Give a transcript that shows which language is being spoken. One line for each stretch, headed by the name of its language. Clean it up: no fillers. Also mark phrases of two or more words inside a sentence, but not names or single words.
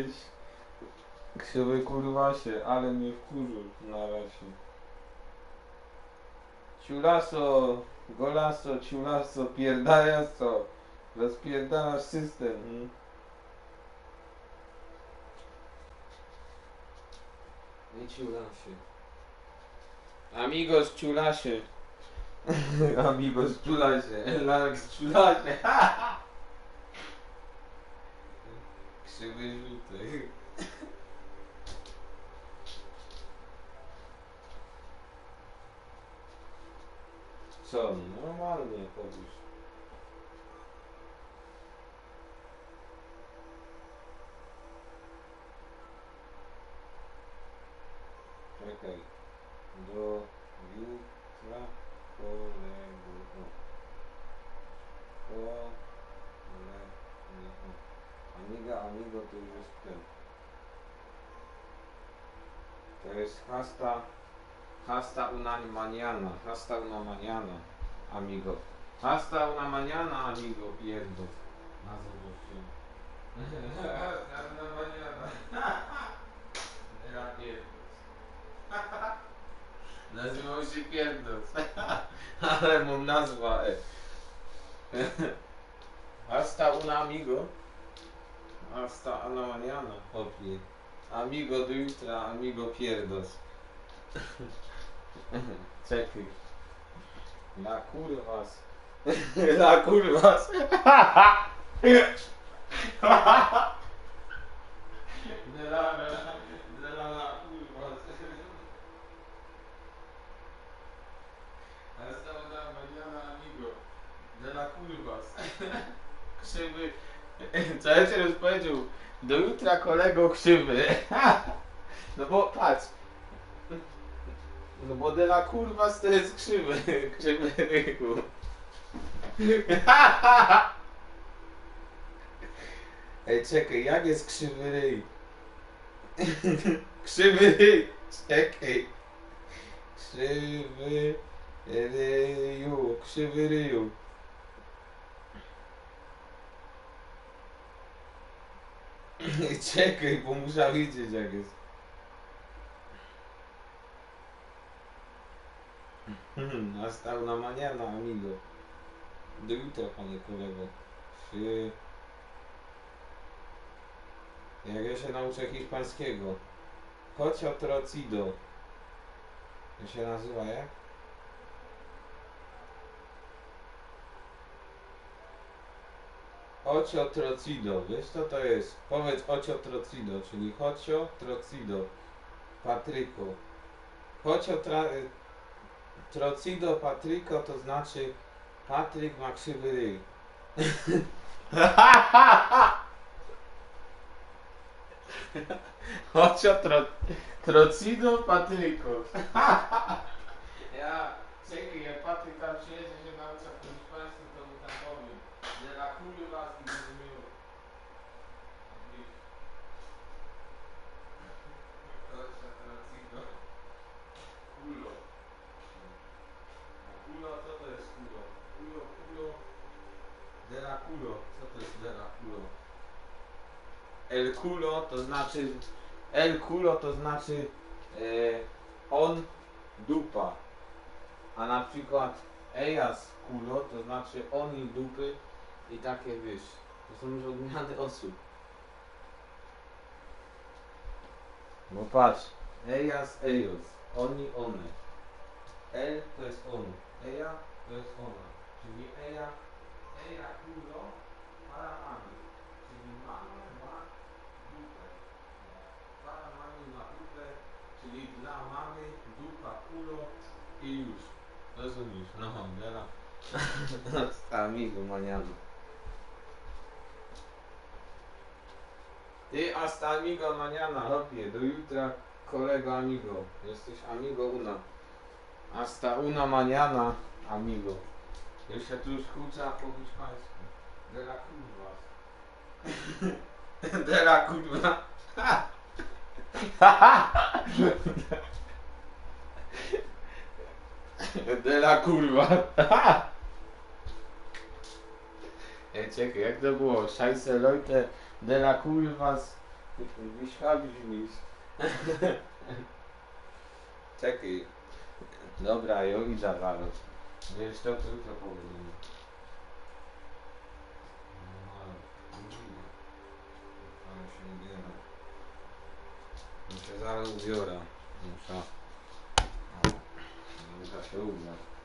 Polish: Krzywy kurwasie, ale mnie wkurzył na razie. Ciulaso, golaso, ciulaso, pierdajaso. Rozpierdalasz system. Nie ciulasie. Amigos ciulasie. Amigos ciulasie. Elax ciulasie. Krzywy żółty. Co? Normalnie powiesz. Czekaj. Do jutra kolego. Amiga, amigo to już jest ten. To jest
Spanish: hasta una mañana, amigo. Hasta una mañana, amigo, pierdo. Nazwał się. Hasta una mañana.
Polish: Era pierdos. Nazywał się pierdos. Ale mu nazwa,
Spanish: Hasta una amigo. Hasta una mañana,
Polish: chłopie. Amigo do jutra, amigo pierdos. Czekaj. La kurwas. La kurwas. De la kurwas.
Spanish: Hasta una mañana, amigo.
Polish: De la kurwas. Krzywy. Co ja ci powiedział? Do jutra, kolego, krzywy. No bo patrz. No bo de la kurwas to jest krzywy. Krzywy ryku. Ej, czekaj, jak jest krzywy ryj? Krzywy ryj. Czekaj. Krzywy ryju. Krzywy ryju. Czekaj, bo muszę wiedzieć jak jest.
Spanish: Hasta una mañana, amigo.
Polish: Do jutra, panie kolego. Jak ja się nauczę hiszpańskiego. Chodź trocido. To się nazywa jak? Ocio trocido, wiesz co to jest? Powiedz ocio trocido, czyli chocio trocido, Patryko. Chocio trocido Patryko to znaczy Patryk ma krzywy ryj. Chocio trocido Patryko. Ja, czekaj, jak Patryk tam przyjedzie się naucza w hiszpańsku, to mu tam powiem. De la kurwas i rozumiał. Chocio trocido. Kulo. Kulo, co to jest kulo? Kulo. De la culo. Co to jest de la culo?
Spanish: El culo
Polish: to znaczy...
Spanish: El culo
Polish: to znaczy... on dupa. A na przykład
Spanish: ellas culo
Polish: to znaczy oni dupy i takie wiesz. To są już odmiany osób. Bo patrz.
Spanish: Ellas, ellos.
Polish: Oni, one. El to jest on. Ella to jest ona. Czyli
Spanish: ella culo para
Polish: mamy. Czyli mama ma dupę. Para mamy ma dupę. Czyli dla mamy dupa culo i już. Rozumiesz? No, dela.
Spanish: Amigo maniano. Ty hasta amigo mañana,
Polish: hopie, do jutra, kolego amigo.
Spanish: Jesteś amigo una. Hasta una mañana, amigo.
Polish: Jeszcze tu już hucza po hiszpańsku. De la kurwas. De la kurwa. De la kurwa. Ej, czekaj, jak to było?
German: Scheisse Leute,
Polish: de la kurwas. Wyśwabić. Czekaj. Dobra, jo idę zaraz. Wiesz to, tylko powiem. Ale się ubiera. Muszę zaraz ubiorę. Muszę się ubrać.